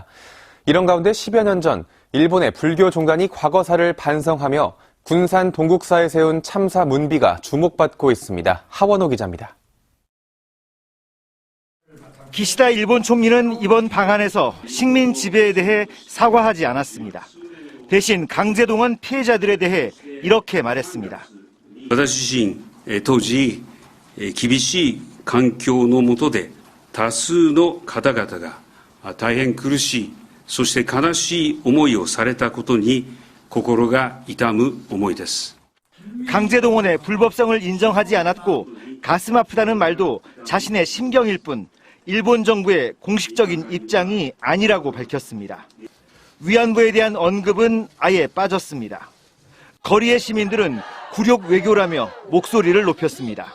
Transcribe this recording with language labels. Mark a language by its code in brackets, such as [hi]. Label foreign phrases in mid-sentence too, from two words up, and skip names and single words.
[ko] 이런 가운데 10여 년 전 일본의 불교 종단이 과거사를 반성하며 군산 동국사에 세운 참사 문비가 주목받고 있습니다. 하원호 기자입니다. 기시다 일본 총리는 이번 방안에서 식민 지배에 대해 사과하지 않았습니다. 대신 강제동원 피해자들에 대해 이렇게 말했습니다. [ja] 私自身、当時、厳しい環境の下で多数の方々が大変苦しい、そして悲しい思いをされたことに心が痛む思いです。 [ko] 강제동원의 불법성을 인정하지 않았고 가슴 아프다는 말도 자신의 심경일 뿐 일본 정부의 공식적인 입장이 아니라고 밝혔습니다. 위안부에 대한 언급은 아예 빠졌습니다. 거리의 시민들은 굴욕 외교라며 목소리를 높였습니다.